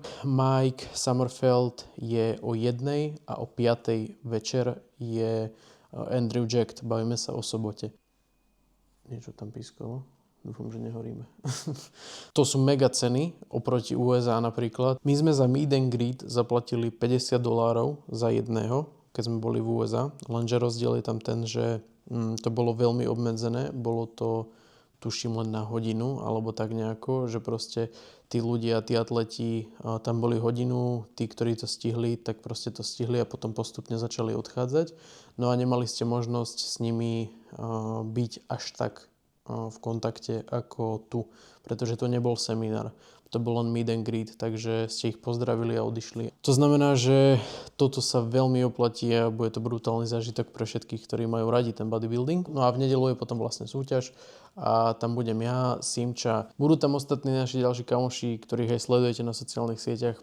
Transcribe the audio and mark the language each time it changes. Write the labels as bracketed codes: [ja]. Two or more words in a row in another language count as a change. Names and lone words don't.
[sk] Mike Summerfeld je o 1 a o 5 večer je Andrew Jack. Bavíme sa o sobote. Niečo tam pískalo. Dúfam, že nehoríme. To sú mega ceny oproti USA napríklad. My sme za [en] meet and greet [sk] zaplatili $50 za jedného, keď sme boli v USA. Lenže rozdiel je tam ten, že to bolo veľmi obmedzené. Bolo to tuším len na hodinu, alebo tak nejako, že proste tí ľudia, tí atleti tam boli hodinu, tí, ktorí to stihli, tak proste to stihli a potom postupne začali odchádzať. No a nemali ste možnosť s nimi byť až tak v kontakte ako tu, pretože to nebol seminár. To bol len [en] meet and greet, [sk] takže ste ich pozdravili a odišli. To znamená, že toto sa veľmi oplatí a bude to brutálny zážitok pre všetkých, ktorí majú radi ten bodybuilding. No a v nedeľu je potom vlastne súťaž a tam budem ja, Simča. Budú tam ostatní naši ďalší kamoši, ktorých aj sledujete na sociálnych sieťach.